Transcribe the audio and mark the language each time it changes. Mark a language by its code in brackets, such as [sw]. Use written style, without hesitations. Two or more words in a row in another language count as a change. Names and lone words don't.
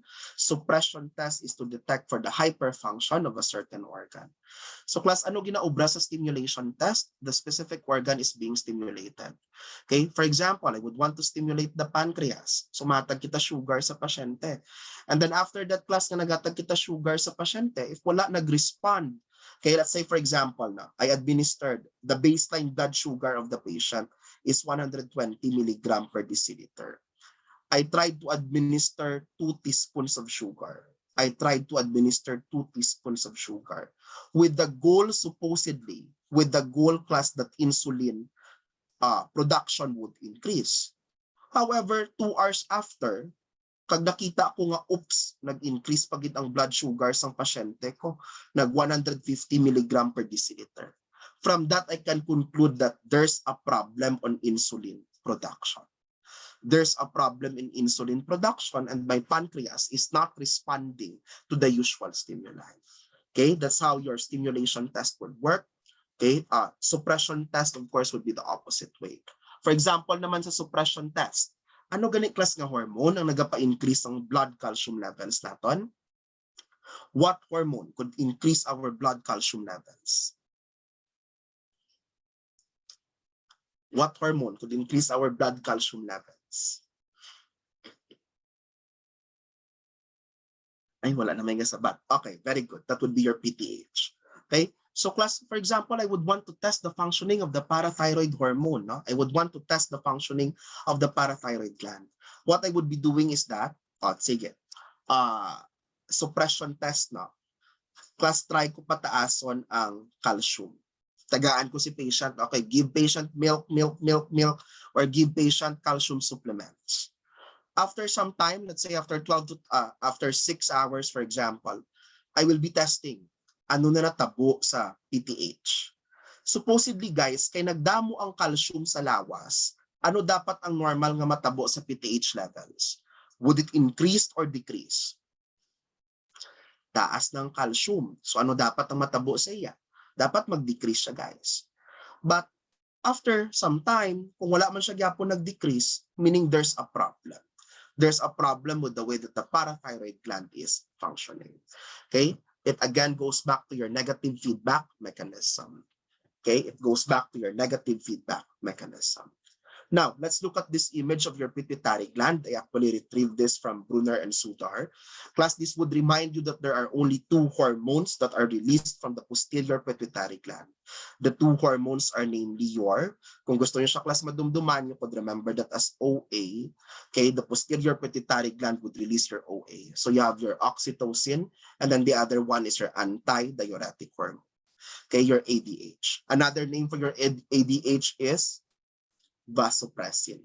[en] Suppression test is to detect for the hyperfunction of a certain organ. So class, [hil] ano ginaobra sa [en] stimulation test? The specific organ is being stimulated. Okay, for example, I would want to stimulate the pancreas. [hil] So matag kita sugar sa pasyente. [en] And then after that class [hil] nga nagatag kita sugar sa pasyente, [en] if [hil] wala nag-respond, [en] okay, let's say for example, na, I administered the baseline blood sugar of the patient is 120 milligram per deciliter. I tried to administer 2 teaspoons of sugar. I tried to administer 2 teaspoons of sugar with the goal, supposedly, with the goal class that insulin production would increase. However, 2 hours after, [hil] kag nakita ko nga, oops, nag-increase pagit ang blood sugar sang pasyente ko, nag 150 [en] milligram per deciliter. From that, I can conclude that there's a problem on insulin production. There's a problem in insulin production and my pancreas is not responding to the usual stimuli. Okay, that's how your stimulation test would work. Okay, suppression test, of course, would be the opposite way. For example [hil] naman sa suppression test, ano ganit class nga hormone ang nagapa-increase ang [en] blood calcium levels [hil] naton? [en] What hormone could increase our blood calcium levels? What hormone could increase our blood calcium levels? [hil] Ay, wala na may sabat. [en] Okay, very good. That would be your PTH. Okay, so class, for example, I would want to test the functioning of the parathyroid hormone. No? I would want to test the functioning of the parathyroid gland. What I would be doing is that, [hil] sige, [en] suppression test [hil] na. Class, try ko pataason ang calcium. Tagaan ko si patient, [en] okay, give patient milk, or give patient calcium supplements. After some time, let's say after 6 hours, for example, I will be testing [hil] ano na natabo sa PTH. [en] Supposedly guys, [hil] kay nagdamo ang calcium sa lawas, ano dapat ang normal nga matabo sa [en] PTH levels? Would it increase or decrease? [hil] Taas ng calcium. So ano dapat ang matabo sa iya? Dapat mag-decrease siya guys. [en] But after some time, [hil] kung wala man siya gyapon nag-decrease, [en] meaning there's a problem. There's a problem with the way that the parathyroid gland is functioning. Okay? It again goes back to your negative feedback mechanism. Okay? It goes back to your negative feedback mechanism. Now, let's look at this image of your pituitary gland. I actually retrieved this from Brunner and Sudar. Class, this would remind you that there are only 2 hormones that are released from the posterior pituitary gland. The 2 hormones are namely your, [hil] kung gusto nyo siya class madumduman, [en] you could remember that as OA. Okay, the posterior pituitary gland would release your OA. So you have your oxytocin, and then the other one is your anti-diuretic hormone. Okay, your ADH. Another name for your ADH is vasopressin.